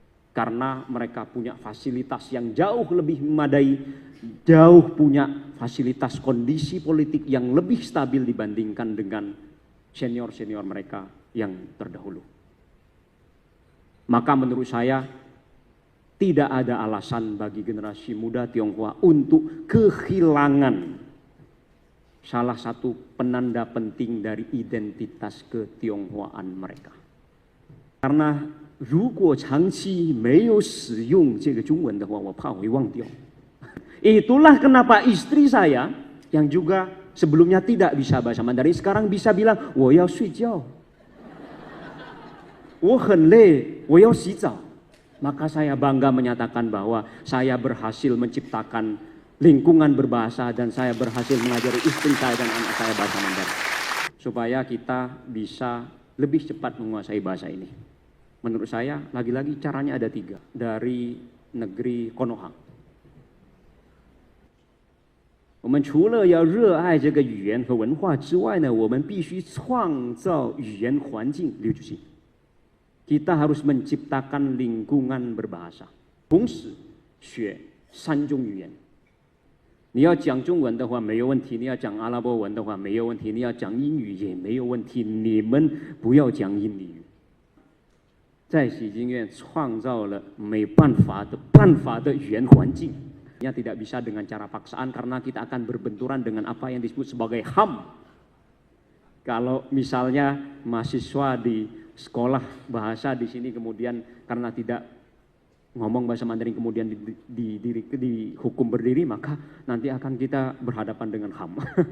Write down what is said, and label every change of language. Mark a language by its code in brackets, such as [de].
[id] Karena mereka punya fasilitas yang jauh lebih memadai, jauh punya fasilitas kondisi politik yang lebih stabil dibandingkan dengan senior-senior mereka yang terdahulu. Maka menurut saya tidak ada alasan bagi generasi muda Tionghoa untuk kehilangan salah satu penanda penting dari identitas ketionghoaan mereka. Karena [zh] 如果长期没有使用这个中文的话，我怕会忘掉。 [id] Itulah kenapa istri saya yang juga sebelumnya tidak bisa bahasa Mandarin sekarang bisa bilang [zh] 我要睡觉，我很累，我要洗澡。 [id] Maka saya bangga menyatakan bahwa saya berhasil menciptakan lingkungan berbahasa dan saya berhasil mengajari istri saya dan anak saya bahasa Mandarin. Supaya kita bisa lebih cepat menguasai bahasa ini. Menurut saya, lagi-lagi caranya ada 3. Dari negeri Konoha. [zh] 我们除了要热爱这个语言和文化之外呢，我们必须创造语言环境。 [id] Kita harus menciptakan lingkungan berbahasa. [zh] 同时学3种语言。你要讲中文的话没有问题，你要讲阿拉伯文的话没有问题，你要讲英语也没有问题。你们不要讲印尼语。在喜经院创造了没办法的语言环境。 [id] Tidak bisa dengan cara paksaan karena kita akan berbenturan dengan apa yang disebut sebagai HAM. Kalau misalnya mahasiswa di sekolah bahasa di sini kemudian karena tidak ngomong bahasa Mandarin kemudian dihukum berdiri, maka nanti akan kita berhadapan dengan HAM.